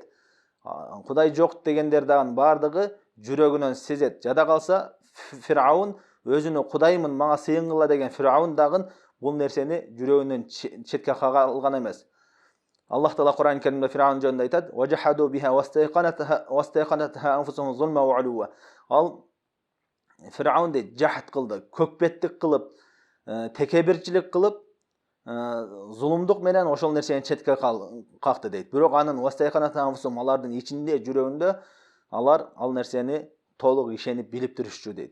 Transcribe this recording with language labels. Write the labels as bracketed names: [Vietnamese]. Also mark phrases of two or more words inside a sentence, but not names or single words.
[Kyrgyz] Кудай жок дегендер дагы баардыгы жүрөгүнөн сезет. Жада калса Фираун өзүнө кудаймын, мага сыйынгыла деген Фираун дагы бул нерсени жүрөгүнөн четке кага алган эмес. Аллах Таала Кур'ан Керимде Фираун жөнүндө айтат: [Arabic] "وجحدوا بها واستيقنتها أنفسهم ظلما وعلوا". [Kyrgyz] Ал Фираун дейт, жахат кылды, көкпеттик кылып, текебирчилик кылып, зулумдук менен ошол нерсени четке какты дейт. Бирок анын [Arabic] واستيقنتها أنفسهم, [Kyrgyz] алардын ичинде, жүрөгүндө алар ал нерсени толук ишенип билип турушчу дейт.